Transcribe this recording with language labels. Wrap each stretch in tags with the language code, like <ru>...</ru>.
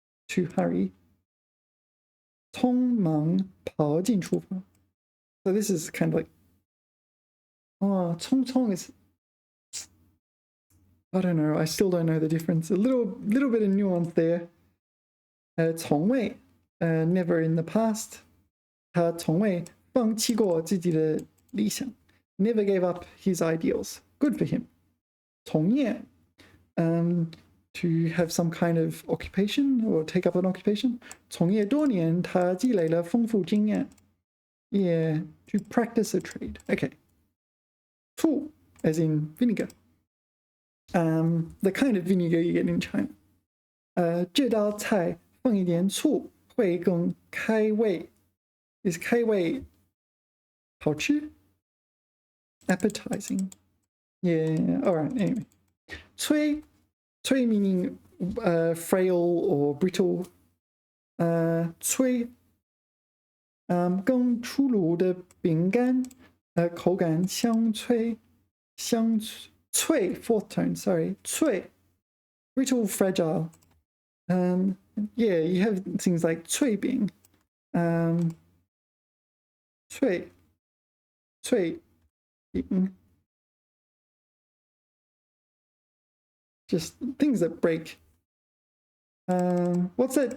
<en>To hurry.</en> <zh>匆忙跑进厨房.</zh> <en>So this is kind of like, oh, 匆匆 is, I don't know, I still don't know the difference. A little bit of nuance there. 从未 never in the past.</en> <zh>他从未放弃过自己的理想.</zh> <en>Never gave up his ideals. Good for him. 从业 to have some kind of occupation or take up an occupation.</en> <zh>从业多年他积累了丰富经验.</zh> <en>Yeah, to practice a trade. Okay. 醋 as in vinegar. The kind of vinegar you get in China.</en> <zh>这道菜放一点醋会更开胃.</zh> <en>Is 开胃好吃?Appetizing. Yeah, alright, anyway. 脆 meaning frail or brittle.</en> <zh>脆更出炉的饼干口感香脆</zh> <en>fourth tone, sorry. 脆 brittle, fragile. Yeah, you have things like 脆饼 脆饼 just things that break. What's that?</en>